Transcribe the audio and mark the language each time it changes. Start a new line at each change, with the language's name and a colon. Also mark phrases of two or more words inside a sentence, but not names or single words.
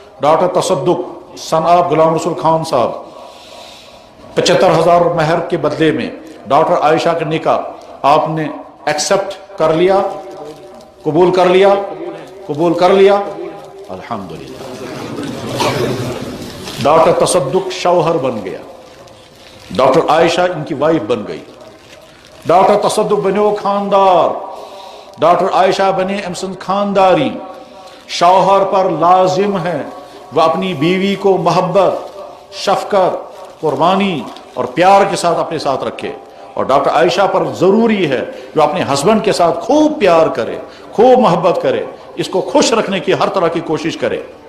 Urdu: ڈاکٹر تصدق
English: son of
Urdu: غلام رسول خان صاحب 75,000 مہر کے بدلے میں ڈاکٹر عائشہ کا نکاح آپ نے ایکسپٹ کر لیا، قبول کر لیا؟ قبول کر لیا، الحمدللہ. ڈاکٹر تصدق شوہر بن گیا، ڈاکٹر عائشہ ان کی وائف بن گئی.
Kashmiri: ڈاکٹر تصدق بنے وہ خاندار، ڈاکٹر عائشہ بنے امسن خانداری.
Urdu: شوہر پر لازم ہے وہ اپنی بیوی کو محبت، شفقت، قربانی اور پیار کے ساتھ اپنے ساتھ رکھے، اور ڈاکٹر عائشہ پر ضروری ہے جو اپنے ہسبینڈ کے ساتھ خوب پیار کرے، خوب محبت کرے، اس کو خوش رکھنے کی ہر طرح کی کوشش کرے.